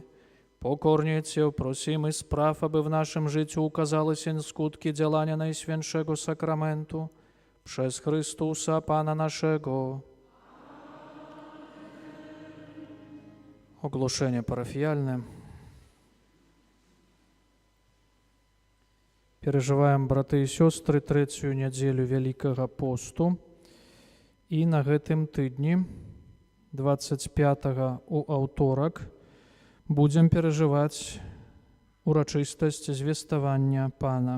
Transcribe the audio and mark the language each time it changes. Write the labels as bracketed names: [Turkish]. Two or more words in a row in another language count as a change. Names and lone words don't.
[Polish] Pokornie Cię prosimy, spraw, aby w naszym życiu ukazały się skutki działania Najświętszego Sakramentu przez Chrystusa Pana naszego. Ogłoszenie parafialne. [Belarusian] Переживаем, браты і сёстры, трэцюю нядзелю Вялікага посту. І на гэтым тыдні, 25 у аўторак, будзем перажываць урачыстасць звеставання Пана.